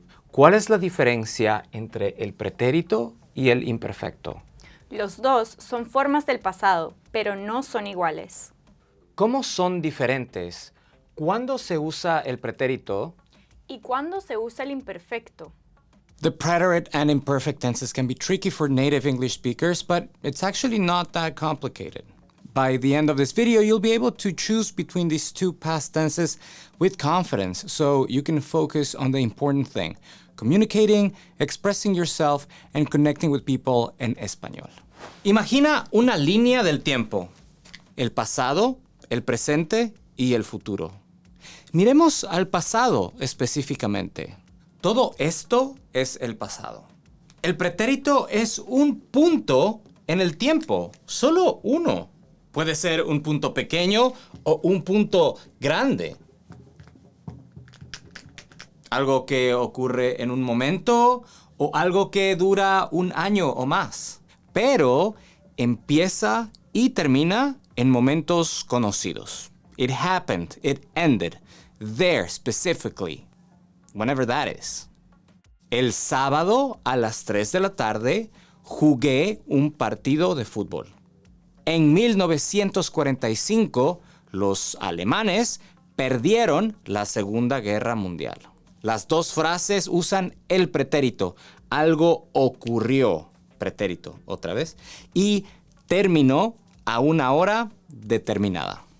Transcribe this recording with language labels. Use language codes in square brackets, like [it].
[es] ¿Cuál es la diferencia entre el pretérito y el imperfecto? Los dos son formas del pasado, pero no son iguales. ¿Cómo son diferentes? ¿Cuándo se usa el pretérito? ¿Y cuándo se usa el imperfecto? [en] The preterite and imperfect tenses can be tricky for native English speakers, but it's actually not that complicated. By the end of this video, you'll be able to choose between these two past tenses with confidence, so you can focus on the important thing: communicating, expressing yourself, and connecting with people [es] en español. Imagina una línea del tiempo: el pasado, el presente y el futuro. Miremos al pasado específicamente. Todo esto es el pasado. El pretérito es un punto en el tiempo, solo uno. Puede ser un punto pequeño o un punto grande. Algo que ocurre en un momento o algo que dura un año o más. Pero empieza y termina en momentos conocidos. [en] It happened, it ended, there specifically, whenever that is. [es] El sábado a las 3 de la tarde jugué un partido de fútbol. En 1945, los alemanes perdieron la Segunda Guerra Mundial. Las dos frases usan el pretérito. Algo ocurrió, pretérito, otra vez, y terminó a una hora determinada.